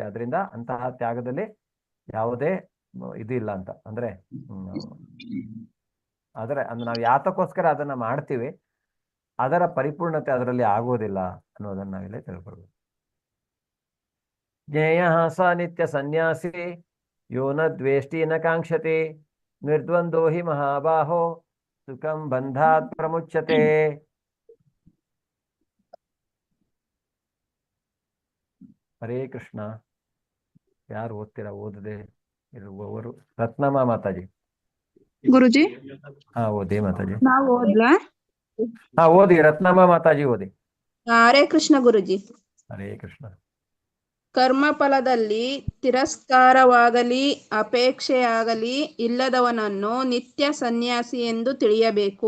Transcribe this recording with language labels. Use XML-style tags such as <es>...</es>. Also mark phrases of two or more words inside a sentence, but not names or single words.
<kn>ಅದರಿಂದ ಅಂತಹ ತ್ಯಾಗದಲ್ಲಿ ಯಾವುದೇ ಇದಿಲ್ಲ ಅಂತ. ಅಂದ್ರೆ ನಾವು ಯಾತಕ್ಕೋಸ್ಕರ ಅದನ್ನ ಮಾಡ್ತೀವಿ ಅದರ ಪರಿಪೂರ್ಣತೆ ಅದರಲ್ಲಿ ಆಗೋದಿಲ್ಲ ಅನ್ನೋದನ್ನ ನಾವಿಲ್ಲಿ ತಿಳ್ಕೊಳ್ಬೇಕು.</kn> <sa>ಜ್ಞೇಯ ಸ ನಿತ್ಯ ಸನ್ಯಾಸಿ ಯೋ ನ ದ್ವೇಷ್ಟಿ ನ ಕಾಂಕ್ಷತೆ ನಿರ್ದ್ವಂದ್ವೋ ಹಿ ಮಹಾಬಾಹೋ ಸುಖಂ ಬಂಧಾತ್ ಪ್ರಮುಚ್ಯತೆ.</sa> <kn>ಹರೇ ಕೃಷ್ಣ. ಯಾರು ಓದ್ತೀರಾ? ಓದದೆ ಇರುವವರು ರತ್ನಮ್ಮ ಮಾತಾಜಿ. ಗುರುಜಿ ಹಾ ಓದಿ ಮಾತಾಜಿ. ನಾವು ಓದ್ಲಾ? ಹಾ ಓದಿ, ರತ್ನಮ್ಮ ಮಾತಾಜಿ ಓದಿ. ಹರೇ ಕೃಷ್ಣ ಗುರುಜಿ. ಹರೇ ಕೃಷ್ಣ. ಕರ್ಮಫಲದಲ್ಲಿ ತಿರಸ್ಕಾರವಾಗಲಿ ಅಪೇಕ್ಷೆಯಾಗಲಿ ಇಲ್ಲದವನನ್ನು ನಿತ್ಯ ಸನ್ಯಾಸಿ ಎಂದು ತಿಳಿಯಬೇಕು.</kn>